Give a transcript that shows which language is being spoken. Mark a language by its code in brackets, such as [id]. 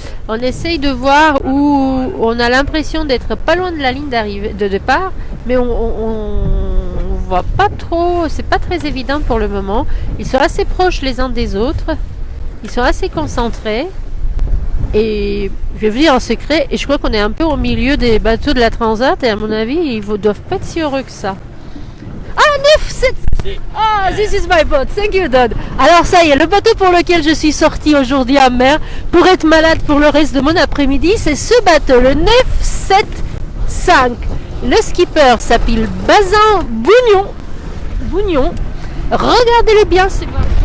[fr] On essaye de voir où on a l'impression d'être pas loin de la ligne d'arrivée, de départ, mais on voit pas trop, c'est pas très évident pour le moment. Ils sont assez proches les uns des autres, ils sont assez concentrés. Et je vais vous dire un secret, et je crois qu'on est un peu au milieu des bateaux de la Transat, et à mon avis, ils ne doivent pas être si heureux que ça. Ah, 9-7! [en] Ah, this is my boat, thank you, Don. [fr] Alors ça y est, le bateau pour lequel je suis sorti aujourd'hui en mer, pour être malade pour le reste de mon après-midi, c'est ce bateau, le 975. Le skipper s'appelle Bazin Bougnon. Regardez-le bien, ce garçon.